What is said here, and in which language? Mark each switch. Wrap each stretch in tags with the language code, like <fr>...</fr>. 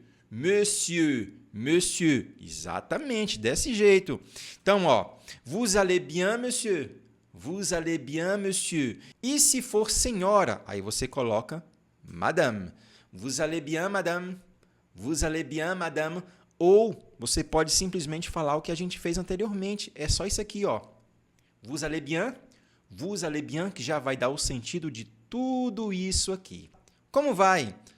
<fr>Monsieur, monsieur.</fr> <pt>Exatamente, desse jeito. Então, ó,</pt> <fr>vous allez bien, monsieur? Vous allez bien, monsieur?</fr> <pt>E se for senhora, aí você coloca madame.</pt> <fr>Vous allez bien, madame? Vous allez bien, madame?</fr> <pt>Ou você pode simplesmente falar o que a gente fez anteriormente. É só isso aqui, ó.</pt> <fr>Vous allez bien? Vous allez bien,</fr> <pt>que já vai dar o sentido de tudo isso aqui. Como vai?</pt>